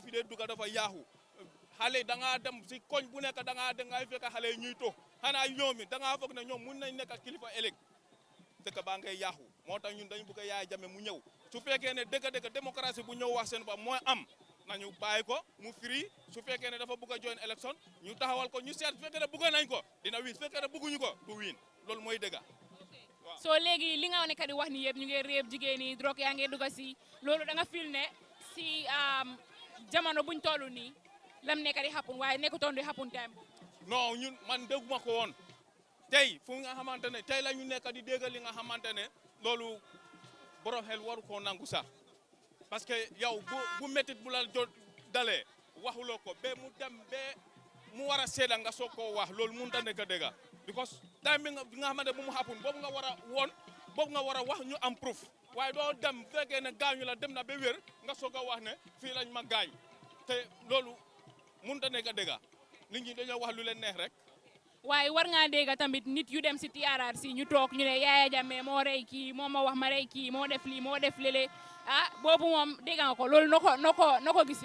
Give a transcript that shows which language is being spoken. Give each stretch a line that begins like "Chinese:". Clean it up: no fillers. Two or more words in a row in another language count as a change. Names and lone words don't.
Wolof: fi dee dugga dafa yaaxu xale da ngaa dem si koñ bu nekk da ngaa fekk xale ñuy toog xanaa ñoom it da ngaa foog ne ñoom mun nañ nekk ak kilifa ëllëg dëkk baa ngay yaaxu moo tax ñun dañu bëgg a Yaya Jammeh mu ñëw su fekkee ne dëgg démocratie bu ñëw wax seen bopp mooy am nañu bàyyi ko mu free su fekkee ne dafa bëgg a join élection ñu taxawal ko ñu seet su fekkee ne bëgg nañ ko dina win su fekkee ne bëgguñu ko du win loolu mooy dëgg. soo léegi li nga nekk di wax ni yëpp ñu ngi réeb jigéen ñi drogue yaa ngi dugg si loolu da nga fil ne si jamono buñ toll nii lam nekk di happen waaye nekkutoon di happen time non ñun man dégguma ko woon tey fu nga xamante ne tey la ñu nekk di dégg li nga xamante ne loolu borom xel waru koo nangu sax
French: parce que
Wolof: yow bu métit bu la jot dalee waxuloo ko ba mu dem ba mu war a seeda nga soog koo wax loolu mënut a nekk dëgg
English: because time
Wolof: bi nga xamante bu mu happen boobu nga war a woon boobu nga war a wax ñu am proof waaye doo dem fekkee ne gaañu la dem na ba wér nga soog a wax ne fii lañ ma gaañ te loolu mënut a nekk dëgg nit ñi dañoo wax lu leen neex rek. waaye war ngaa dégg tamit nit yu dem si APRC ñu toog ñu ne Yaya Jammeh moo rey kii moo ma wax ma rey kii moo def lii moo def lele boobu moom dégg nga ko loolu noo ko gisee.